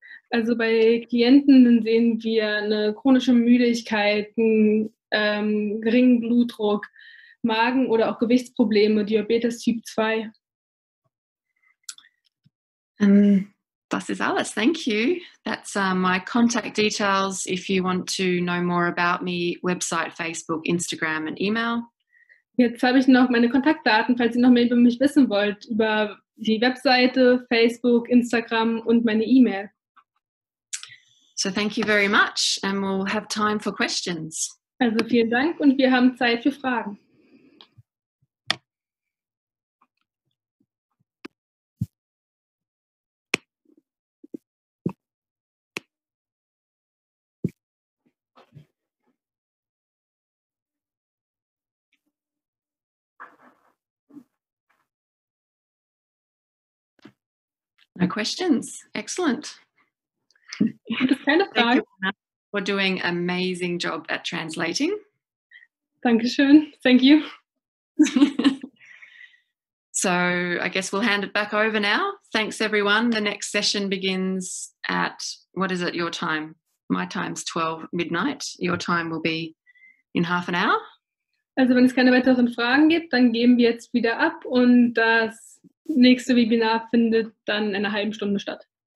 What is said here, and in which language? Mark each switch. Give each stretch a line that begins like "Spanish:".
German: Also bei Klienten sehen wir eine chronische Müdigkeit, einen geringen Blutdruck, Magen- oder auch Gewichtsprobleme, Diabetes Typ 2. Das ist alles.
English: Thank you. That's my contact details. If you want to know more about me, website, Facebook, Instagram and email.
German: Jetzt habe ich noch meine Kontaktdaten, falls ihr noch mehr über mich wissen wollt, über die Webseite, Facebook, Instagram und meine E-Mail.
English: So thank you very much and we'll have time for questions.
German: Also vielen Dank und wir haben Zeit für Fragen.
English: No questions. Excellent.
German: Gibt es keine
English: Thank you
German: Fragen?
English: for doing an amazing job at translating.
German: Dankeschön.
English: Thank you. So I guess we'll hand it back over now. Thanks, everyone. The next session begins at, what is it, your time? My time's 12 midnight. Your time will be in half an hour.
German: Also wenn es keine weiteren Fragen gibt, dann geben wir jetzt wieder ab und das nächste Webinar findet dann in einer halben Stunde statt.